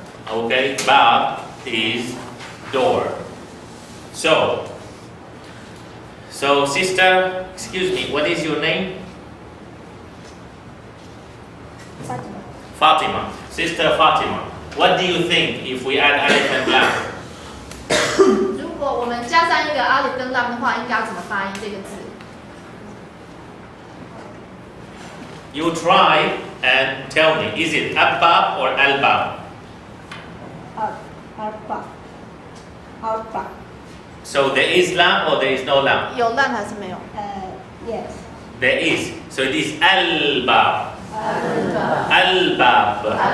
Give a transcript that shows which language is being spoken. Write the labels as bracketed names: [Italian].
[English] Okay, bab is door. So sister, excuse me, what is your name? Fatima. Sister Fatima. What do you think if we add alif and lam? [Chinese] 如果我们加上一个 alif 跟 lam 的话，应该要怎么发音这个字？ [English] You try and tell me, is it abbab or albab? Alpha. So there is lam or there is no lam? [Chinese] 有 lam 还是没有？ [English] Yes. There is. So it is albab. Albab.